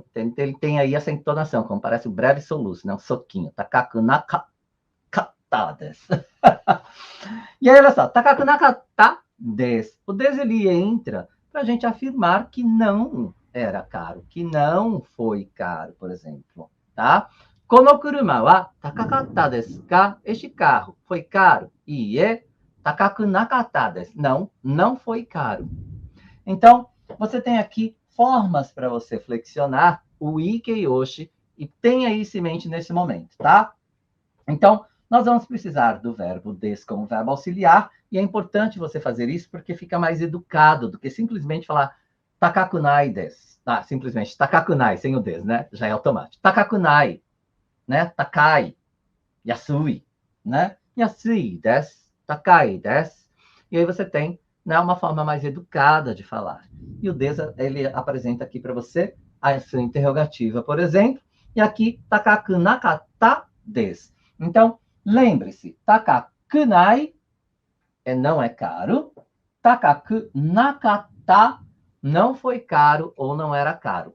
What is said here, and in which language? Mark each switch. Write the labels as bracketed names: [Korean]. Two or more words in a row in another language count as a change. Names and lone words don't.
[Portuguese] Ele tem aí essa entonação, como parece um breve soluço, né? Um soquinho. [Japanese] 高くなかったです. [Portuguese] E aí, olha só. [Japanese] 高くなかったです. [Portuguese] O desu, ele entra para a gente afirmar que não era caro, que não foi caro, por exemplo, tá? [Japanese] この車は高かったですか? [Portuguese] Este carro foi caro? [Japanese] いえ、高くなかったです. [Portuguese] Não, não foi caro. Então, você tem aqui formas para você flexionar o ikeyoshi e tenha isso em mente nesse momento, tá? Então, nós vamos precisar do verbo des como verbo auxiliar, e é importante você fazer isso porque fica mais educado do que simplesmente falar [Japanese] 高くないです. [Portuguese] Ah, simplesmente takakunai, sem o des, né? Já é automático. Takakunai, né? [Japanese] 高い、安い, né? 安いです、高いです. [Portuguese] E aí você tem, né, uma forma mais educada de falar. E o des, ele apresenta aqui para você a sua interrogativa, por exemplo, e aqui [Japanese] 高くなかったです. [Portuguese] Então, lembre-se, takakunai não é caro, takakunakata não foi caro ou não era caro.